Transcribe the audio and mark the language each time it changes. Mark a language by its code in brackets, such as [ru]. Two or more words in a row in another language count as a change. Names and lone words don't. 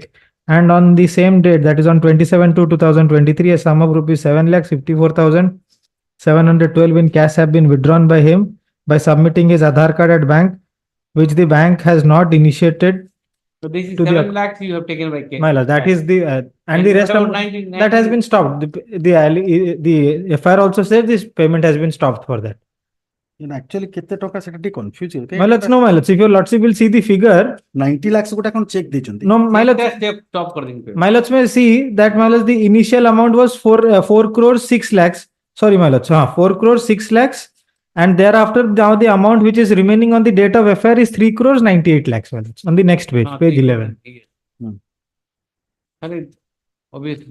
[en] And on the same date, that is on 27/2/2023, a sum of rupees 7,54,712 in cash have been withdrawn by him by submitting his Aadhaar card at bank, which the bank has not initiated. So this is To the 7 lakhs you have taken by cash. My lord, that is the and the rest of that has been stopped. The FIR also says this payment has been stopped for that. Actually, [or] କେତେ ଟଙ୍କା ସେଟା ଟିକେ confuse ହେଇଗଲା. [en] My lords, no, my lords. If your lordship will see the figure, [or] 90 lakhs ଗୋଟେ କଣ check ଦେଇଛନ୍ତି. [en] no, my lords. [hi] Stop कर देंगे. [en] My lords may see that my lords, the initial amount was 4 crores 6 lakhs. Sorry, my lords. 4 crores 6 lakhs, and thereafter now the amount which is remaining on the date of FIR is 3 crores 98 lakhs. My lords, on the next page, page 11. Obviously.